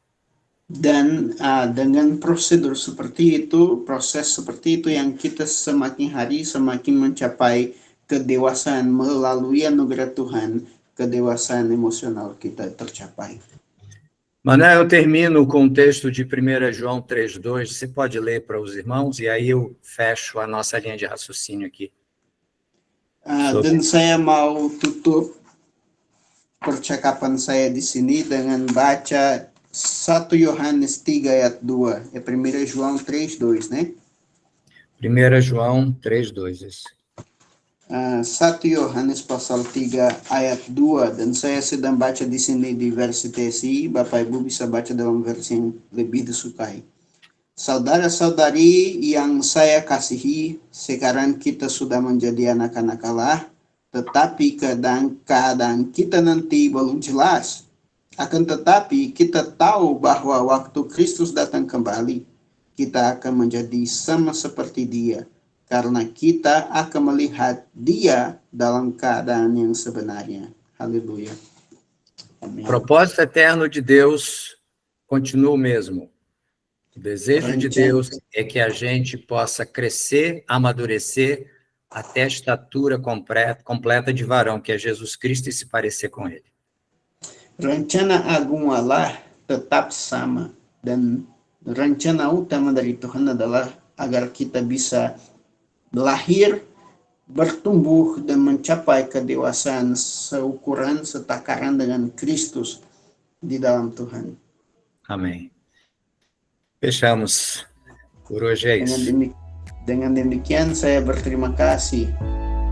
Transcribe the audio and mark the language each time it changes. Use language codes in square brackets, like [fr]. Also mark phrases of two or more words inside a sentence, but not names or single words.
[id] Dan dengan prosedur seperti itu, proses seperti itu yang kita semakin hari semakin mencapai kedewasaan melalui anugerah Tuhan, kedewasaan emosional kita tercapai. [pt] Manuel, eu termino com o texto de 1 João 3,2. Você pode ler para os irmãos? E aí eu fecho a nossa linha de raciocínio aqui. [id] Dan saya mau tutup percakapan saya di sini dengan baca 1 Yohanes 3 ayat 2. [pt] É 1 João 3:2, né? 1 João 3,2, isso. [id] 1 Yohanes pasal 3 ayat 2, dan saya sedang baca di sini di versi TSI, Bapak Ibu bisa baca dalam versi yang lebih disukai. Saudara-saudari yang saya kasihi, sekarang kita sudah menjadi anak-anak Allah, tetapi keadaan kita nanti belum jelas. Akan tetapi kita tahu bahwa waktu Kristus datang kembali, kita akan menjadi sama seperti Dia, karena kita akan melihat Dia dalam keadaan yang sebenarnya. Haleluya. [pt] O propósito eterno de Deus continua o mesmo. O desejo de Deus é que a gente possa crescer, amadurecer até a estatura completa de varão, que é Jesus Cristo, e se parecer com Ele. [id] Rencana agung Allah tetap sama, dan rencana utama dari Tuhan adalah agar kita bisa lahir, bertumbuh, dan mencapai kedewasaan seukuran setakaran dengan Kristus di dalam Tuhan. [pt] Amém. Fechamos. Por hoje é isso. [id] Dengan demikian saya berterima kasih